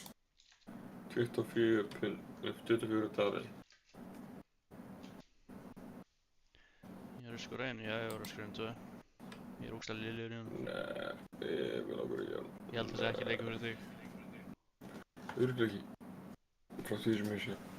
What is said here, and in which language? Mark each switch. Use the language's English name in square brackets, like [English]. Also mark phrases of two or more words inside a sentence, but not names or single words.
[Icelandic] 24 dagar. Ég er Risk of Rain, já, ég er Risk of Rain 2. Ég er ógeðslega lélegur í honum. Nei, ég vil okkur ekki hann. Ég held að það sé ekki leikur fyrir þig. Örugglega ekki. Frá því sem ég sé.